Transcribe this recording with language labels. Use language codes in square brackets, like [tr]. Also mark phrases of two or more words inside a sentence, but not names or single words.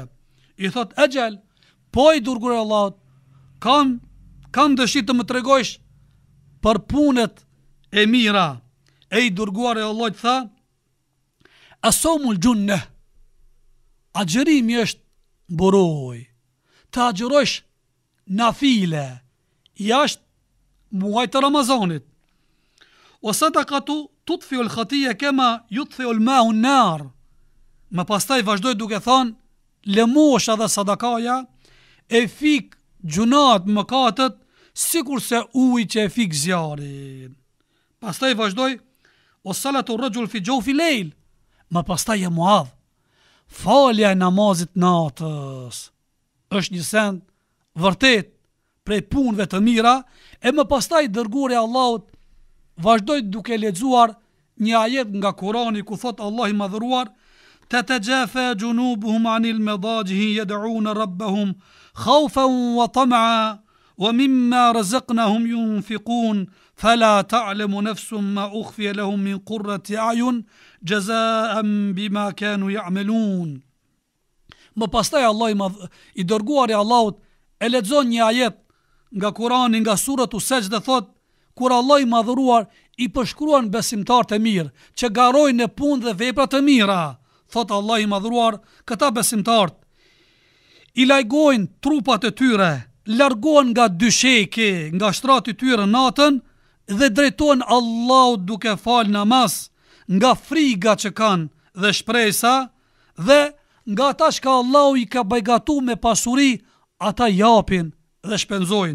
[sq] I thot: Ajal, po i dërguari i Allahut, kam dëshirë të më tregojsh për punët e mira. E i dërguari i Allahut tha: [ar] الصوم جنة. [sq] Agjerimi është buroj. Të agjerosh nafile jashtë muajit të Ramazanit. [ar] والصدقة تطفئ الخطيئة كما يطفئ الماء النار. [sq] Më pastaj vazhdoi duke thënë: lëmosha dhe sadakaja e fik gjunat mëkatet sikur se uji që e fik zjarin. [ar] Pastaj vazhdoi: وصلاة الرجل في جوف الليل. [sq] Më pastaj e Muadh, falja e namazit natës është një send vërtet prej punëve të mira. E më pastaj dërguari i Allahut vazhdoi duke lexuar një ajet nga Kurani ku thot Allah i madhëruar: [ar] تتجافى جنوبهم عن المضاجع يدعون ربهم خوفا وطمعا ومما رزقناهم ينفقون فلا تعلم نفس ما أخفي لهم من قرة أعين جزاء بما كانوا يعملون. [sq] Më pastaj Allah i dërguari i Allahut e lexon një ajet nga Kurani, nga suratu Sejdë, thot: kur Allah i madhëruar i përshkruan besimtarët e mirë që garojnë në punë dhe vepra të mira, thot Allah i madhëruar, këta besimtarët i lajgojnë trupat e tyre, largohen nga dysheki, nga shtrati i tyre natën dhe drejtohen Allahut duke fal namaz, nga friga që kanë dhe shpresa, dhe nga ata që Allahu i ka bajgatu me pasuri, ata japin dhe shpenzojnë.